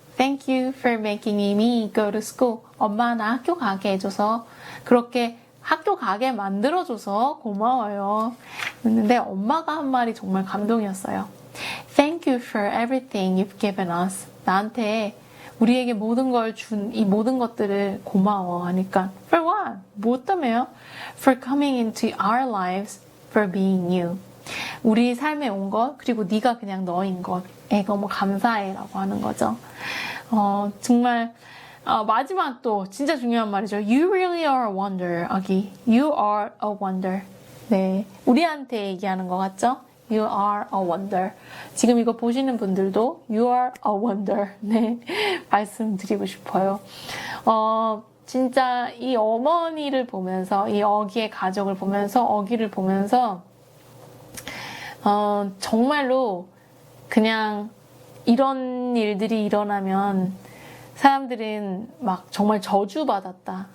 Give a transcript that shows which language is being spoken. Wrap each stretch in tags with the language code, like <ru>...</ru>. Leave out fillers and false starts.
<en>Thank you for making me go to school.</en> <ko>엄마 나 학교 가게 해줘서 그렇게 학교 가게 만들어줘서 고마워요. 그런데 엄마가 한 말이 정말 감동이었어요.</ko> <en>Thank you for everything you've given us.</en> <ko>나한테 우리에게 모든 걸 준 이 모든 것들을 고마워 하니까</ko> <en>For what?</en> <ko>뭐 때문에요?</ko> <en>For coming into our lives, for being you.</en> <ko>우리 삶에 온 것, 그리고 네가 그냥 너인 것에 너무 감사해 라고 하는 거죠. 정말 마지막 또 진짜 중요한 말이죠.</ko> <en>You really are a wonder, 아기. You are a wonder.</en> <ko>네, 우리한테 얘기하는 것 같죠?</ko> <en>You are a wonder.</en> <ko>지금 이거 보시는 분들도</ko> <en>You are a wonder.</en> <ko>네, 말씀드리고 싶어요. 진짜 이 어머니를 보면서, 이 어기의 가족을 보면서, 어기를 보면서 정말로 그냥 이런 일들이 일어나면 사람들은 막 정말 저주받았다.</ko>